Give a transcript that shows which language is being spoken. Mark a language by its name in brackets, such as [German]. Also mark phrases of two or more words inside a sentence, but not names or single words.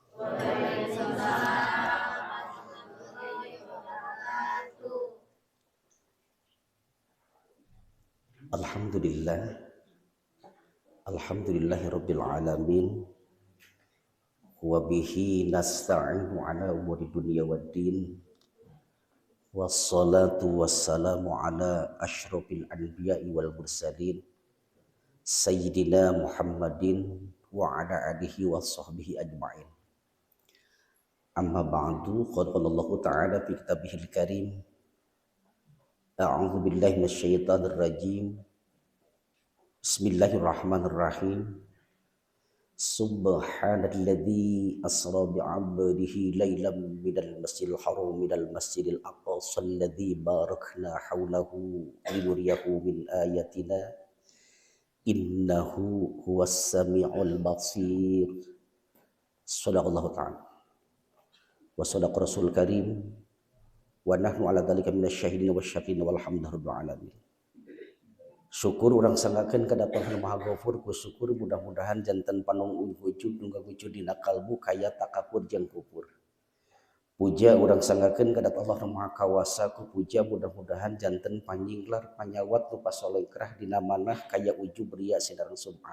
[Arabic] الحمد لله، الحمد لله رب العالمين، وبه نستعين على أمور الدنيا والدين، والصلاة والسلام على أشرف الأنبياء والمرسلين، سيدنا محمد وعلى آله وصحبه أجمعين. أما بعد، قال الله تعالى في كتابه الكريم، أعوذ بالله من الشيطان الرجيم. Bismillahirrahmanirrahim. سبحان الذي أسرى بعبده ليلا من المسجد الحرام من المسجد الأقصى الذي باركنا حوله لنريه من آياتنا إنه هو السميع البصير. صدق الله تعالى وصدق رسول كريم ونحن على ذلك من الشاهدين والشاكرين والحمد لله رب العالمين. [Sundanese] Syukur urang sanggakeun ka Tuhan Maha Ghafur, ku syukur mudah-mudahan janten panung wujud nunggang wujud dina kalbu kaya takabur jeung kufur. Puja urang sanggakeun ka Allah Maha Kawasa, ku puja mudah-mudahan janten panjinglar panyawat nu pasolekrah dina manah kaya ujub ria sidareng sum'ah.